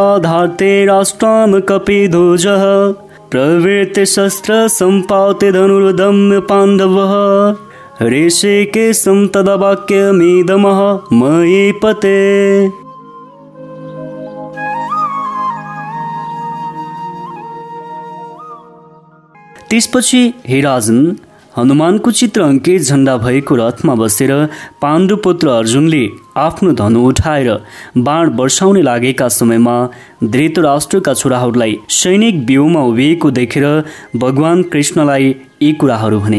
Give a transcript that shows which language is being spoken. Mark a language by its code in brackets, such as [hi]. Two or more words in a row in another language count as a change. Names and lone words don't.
[sa] धार्ते राष्ट्रान् कपिध्वजः प्रवृत्ते शस्त्र सम्पाते धनुर्दम्य पाण्डवः ऋषिकेशं तदा वाक्यमिदमः महीपते। [ne] त्यसपछि हे राजन, हनुमानको चित्र अङ्कित झण्डा भएको रथमा बसेर पाण्डुपुत्र अर्जुनले आफ्नो धनु उठाएर बाण वर्षाउने लागेका समयमा धृतराष्ट्रका छोराहरूलाई सैनिक व्यूहमा उभिएको देखेर भगवान कृष्णलाई यी कुराहरू भने।